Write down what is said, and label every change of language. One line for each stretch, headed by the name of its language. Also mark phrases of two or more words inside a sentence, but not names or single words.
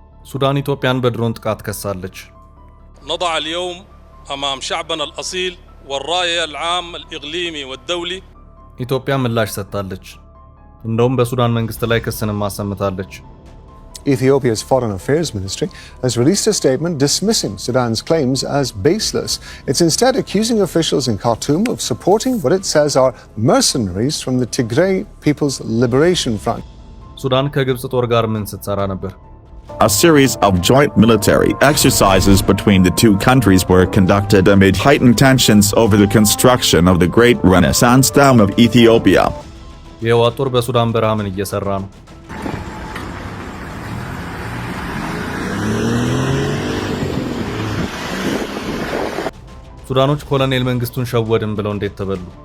Amharic: ሱዳን ኢትዮጵያን በድሮን ጥቃት ከሳለች።
Arabic: نضع اليوم أمام شعبنا الأصيل والرأي العام الإقليمي والدولي
Amharic: ኢትዮጵያ ምላሽ ሰጥታለች። እንደውም በሱዳን መንግስት ላይ ክስንም አሰምታለች።
English: Ethiopia's Foreign Affairs Ministry has released a statement dismissing Sudan's claims as baseless. It's instead accusing officials in Khartoum of supporting what it says are mercenaries from the Tigray People's Liberation Front.
Amharic: ሱዳን ከግብጽ ጦር ጋር ምን ስትሰራ ነበር?
English: A series of joint military exercises between the two countries were conducted amid heightened tensions over the construction of the Great Renaissance Dam of Ethiopia.
Amharic: የህወሓት ጦር በሱዳን በረሃ ምን እየሰራ ነው? ሱዳኖች ኮሎኔል መንግስቱን ሸወድን ብለው እንዴት ተበሉ?